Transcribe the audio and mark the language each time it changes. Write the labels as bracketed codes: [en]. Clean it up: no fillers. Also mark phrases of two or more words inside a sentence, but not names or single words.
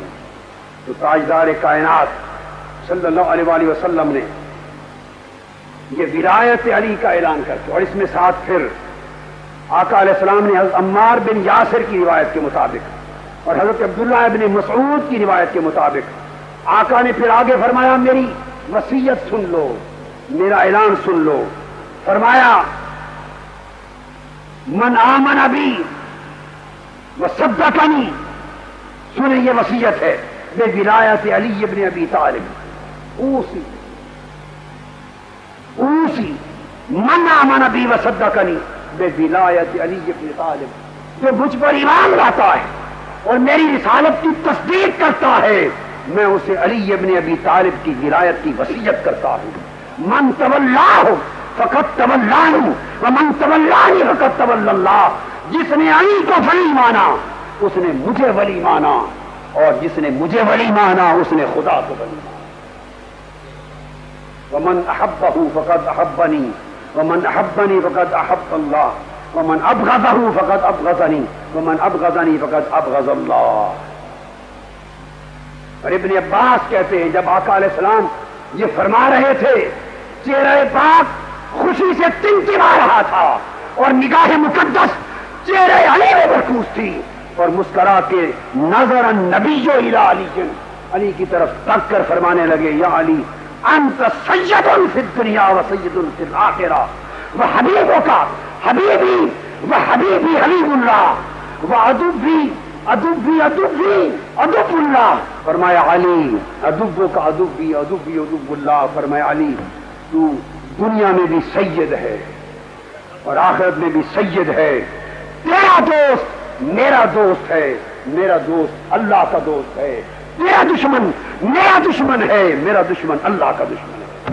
[ur] تو تاجدار کائنات صلی اللہ علیہ وآلہ وسلم نے یہ ولایت علی کا اعلان کر کے، اور اس میں ساتھ پھر آقا علیہ السلام نے حضرت عمار بن یاسر کی روایت کے مطابق اور حضرت عبداللہ ابن مسعود کی روایت کے مطابق آقا نے پھر آگے فرمایا میری وصیت سن لو، میرا اعلان سن لو۔ فرمایا [ar] من آمن بی وصدقنی، [ur] سنیں یہ وصیت ہے [ar] بے ولایت علی ابن ابی طالب، اوسی من آمن بی وصدقنی بے ولایت علی ابن طالب، [ur] جو مجھ پر ایمان لاتا ہے اور میری رسالت کی تصدیق کرتا ہے، میں اسے علی ابن ابی طالب کی ولایت کی وصیت کرتا ہوں۔ [ar] من تولاہ فقد تولانی ومن تولانی فقد تولی اللہ، [ur] جس نے علی کو ولی مانا اس نے مجھے ولی مانا، اور جس نے مجھے ولی مانا اس نے خدا کو ولی مانا۔ [ar] ومن احبہ فقد احبنی ومن احبنی فقد احب اللہ ومن ابغضہ فقد ابغضنی ومن ابغضنی فقد ابغض اللہ۔ [ur] اور ابن عباس کہتے ہیں جب آقا علیہ السلام یہ فرما رہے تھے، چہرہ پاک خوشی سے تمتما رہا تھا اور نگاہ مقدس چہرہ علی میں مرکوز تھی، اور مسکرا کے [ar] نظر النبی الی علی، [ur] علی کی طرف تک کر فرمانے لگے [ar] یا علی انت سید فی الدنیا و سید فی الآخرہ و حبیبک حبیبی و حبیبی حبیب اللہ و عدوی عدوی عدوی عدو اللہ۔ [ur] فرمایا [ar] علی عدوک عدوی عدوی عدو اللہ، [ur] فرمایا علی تو دنیا میں بھی سید ہے اور آخرت میں بھی سید ہے، تیرا دوست میرا دوست ہے، میرا دوست اللہ کا دوست ہے، تیرا دشمن میرا دشمن ہے، میرا دشمن اللہ کا دشمن ہے۔